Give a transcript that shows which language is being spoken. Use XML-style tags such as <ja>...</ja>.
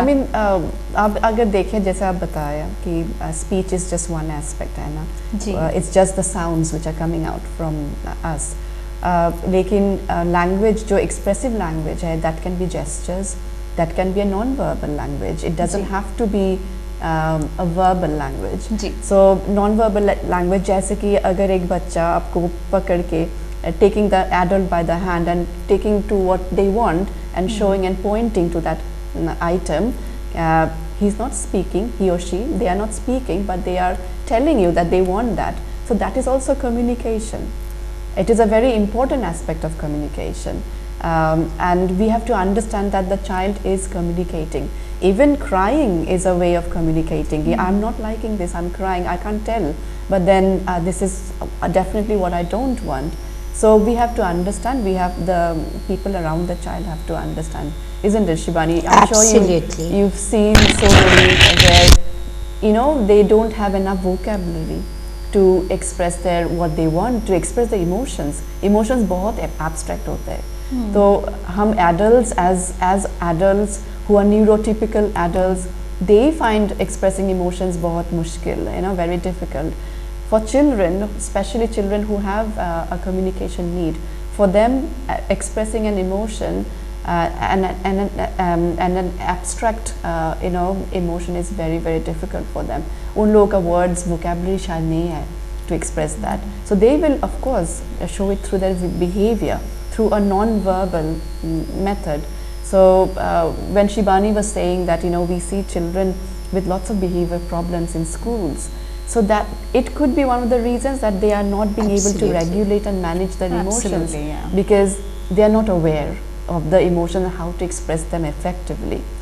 <en>I mean,</en> <hi>आप अगर देखें जैसे आप बताया कि</hi> <en>speech is just one aspect</en> <hi>है ना,</hi> <en>It's just the sounds which are coming out from us. लेकिन language जो expressive language है, that can be gestures, that can be a non verbal language. It doesn't have to be a verbal language. So non-verbal language</en> <hi>जैसे कि अगर एक बच्चा आपको पकड़ के</hi> <en>taking the adult by the hand and taking to what they want and showing and pointing to that item, he's not speaking, he or she, they are not speaking, but they are telling you that they want that. So that is also communication. It is a very important aspect of communication, and we have to understand that the child is communicating. Even crying is a way of communicating. I'm not liking this, I'm crying, I can't tell, but then this is definitely what I don't want. So we have to understand, we have the people around the child have to understand, isn't it, Shibani? I'm Absolutely. sure you've seen so many where they don't have enough vocabulary to express what they want, to express the emotions.</en> <hi>Emotions बहुत abstract होते हैं. तो हम</hi> <en>adults as adults who are neurotypical adults, they find expressing emotions</en> <hi>बहुत मुश्किल,</hi> <en>very difficult. For children, especially children who have a communication need, for them expressing an emotion and an abstract emotion is very, very difficult for them.</en> <hi>उन लोगों का words vocabulary शायद नहीं है</hi> <en>to express that. So they will of course show it through their behavior, through a non-verbal method. So when Shibani was saying that we see children with lots of behavior problems in schools, so that it could be one of the reasons that they are not being able to regulate and manage their emotions, because they are not aware of the emotion and how to express them effectively.</en>